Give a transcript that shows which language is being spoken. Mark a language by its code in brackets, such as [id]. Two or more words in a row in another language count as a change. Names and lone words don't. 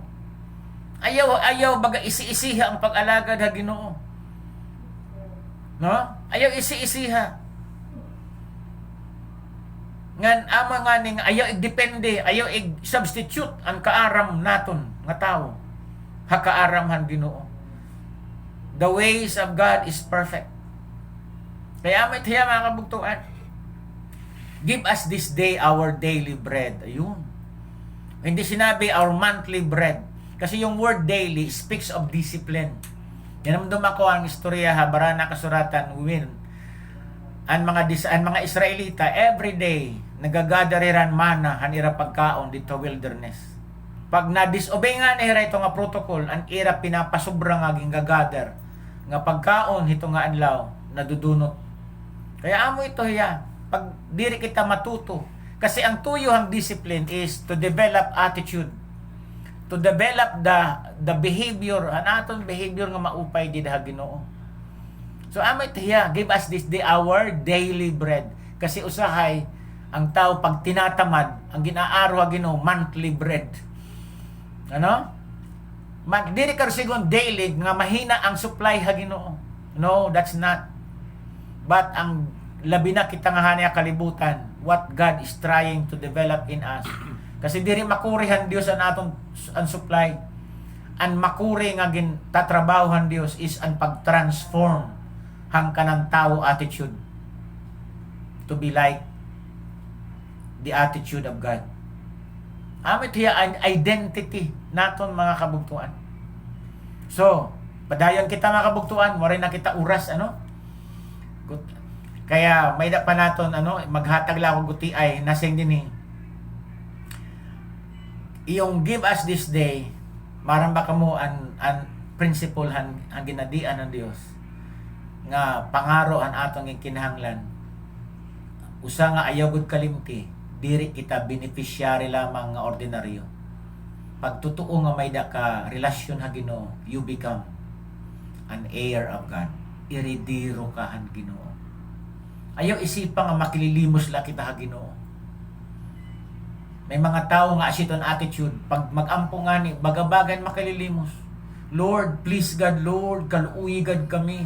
[war] Ayaw baga isi-isiha ang pag-alagad ha Ginoo. No? Ayaw isi-isiha. Ngan ama nga ning ayaw depende, ayaw substitute ang kaaram naton nga tao. Ha kaaram han Ginoo. [en] The ways of God is perfect. [war] Kaya may tiya mga kabugtuan. [en] Give us this day our daily bread. [war] Ayun. [tl] Hindi sinabi [en] our monthly bread. [tl] Kasi yung [en] word daily speaks of discipline. [war] Yanamdum ako ang istorya habara na kasuratan win. Ang mga Israelita [en] every day [war] nagagadariran mana han ira pagkaon dito wilderness. Pag na-disobey nga nila ito nga protocol, ang ira pinapasubra nga gingagather nga pagkaon ito nga adlaw nadudunot. Kaya amo ito hiya pag diri kita matuto kasi ang tuyuhang [en] discipline is to develop attitude, to develop the behavior, [war] anaton behavior nga maupay di ha Ginoo. So amo ito hiya, [en] give us this day our daily bread. [war] Kasi usahay ang tao pag tinatamad ang ginaaro ha Ginoo [en] monthly bread. [war] Ano? Dili ka sigon daily nga mahina ang supply ha Ginoo. No, [en] that's not. But [war] ang labi na kita nga hanya kalibutan, [en] what God is trying to develop in us. [war] Kasi diri makurihan Dios ang atong ang supply. Ang makuri nga gin tatrabahohan Dios is ang pag-transform hang kanang tao attitude to be like the attitude of God. Amit hiya ang identity naton mga kabugtuan. So, padayon kita mga kabugtuan, waray na kita uras ano? Kaya may da pa naton ano, maghatag lang og guti ay nasing dinhi. [en] Iyong give us this day, [war] maramba kamo an principle ang ginadian ng Dios nga pangaro ang atong kinahanglan. Usa nga ayaw gud kalimti, diri kita beneficiary lamang nga ordinaryo. Pag totoo nga may da ka relasyon ha Ginoo, [en] you become an heir of God. [war] Iridiro ka han Ginoo. Ayaw isipa nga makililimos la kita ha Ginoo. May mga tao nga asiton attitude, pag magampo nga ni bagabagan makililimos. [en] Lord, please God, Lord, [war] kaluuy God kami.